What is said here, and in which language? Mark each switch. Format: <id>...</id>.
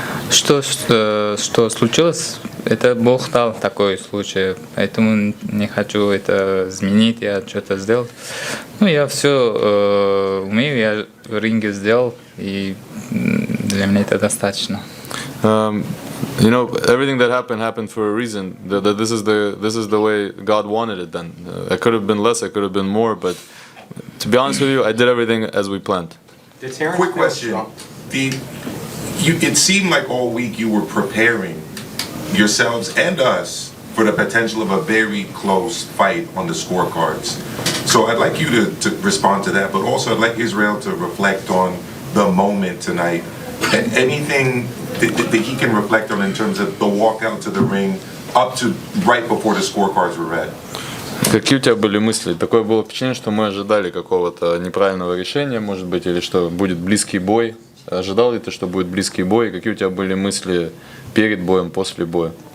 <ru>Что случилось? Это Бог дал такой случай, поэтому не хочу это изменить, я что-то сделал. Я все умею, я в ринге сделал, и для меня это достаточно.</ru> <en>Everything that happened for a reason. This is the way God wanted it. Then I could have been less, I could have been more, but to be honest with you, I did everything as we planned. Quick question: it seemed like all week you were preparing yourselves and us for the potential of a very close fight on the scorecards. So I'd like you to respond to that, but also I'd like Israil to reflect on the moment tonight. Anything that he can reflect on in terms of the walk out to the ring up to right before the scorecards were read.</en> <ru>Какие у тебя были мысли? Такое было впечатление, что мы ожидали какого-то неправильного решения, может быть, или что будет близкий бой. Ожидал ли ты, что будет близкий бой? Какие у тебя были мысли перед боем, после боя?</ru>